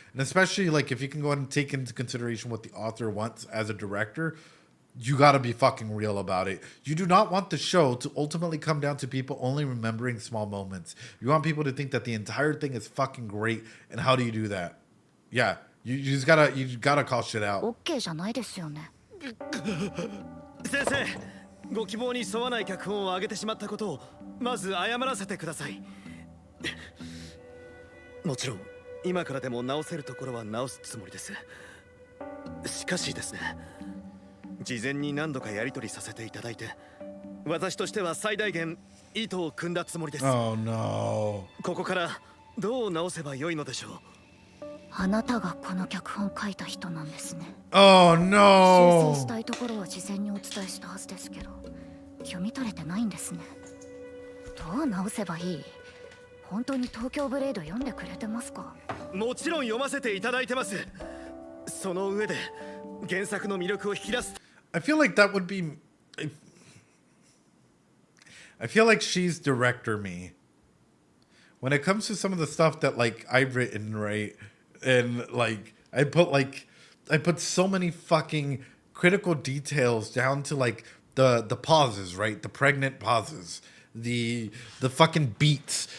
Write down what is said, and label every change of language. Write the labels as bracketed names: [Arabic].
[English] And especially, like, if you can go ahead and take into consideration what the author wants as a director, you gotta be fucking real about it. You do not want the show to ultimately come down to people only remembering small moments. You want people to think that the entire thing is fucking great. And how do you do that? Yeah, you just gotta call shit out. [Japanese] OK じゃないですよね。先生、ご希望に沿わない脚本を上げてしまったことをまず謝らせてください。もちろん今からでも直せるところは直すつもりです。しかしですね、事前に何度かやり取りさせていただいて、私としては最大限意図を組んだつもりです。 [English] Oh no. [Japanese] ここからどう直せばよいのでしょう。あなたがこの脚本書いた人なんですね。 [English] Oh [Japanese] 修 [English] no. [Japanese] 正したいところは事前にお伝えしたはずですけど読み取れてないんですね。どう直せばいい？本当に東京ブレード読んでくれてますか？もちろん読ませていただいてます。その上で原作の魅力を引き出す。 [English] I feel like that would be. I feel like she's director me. When it comes to some of the stuff that like I've written, right, and like I put so many fucking critical details down to like the pauses, right, the pregnant pauses, the fucking beats.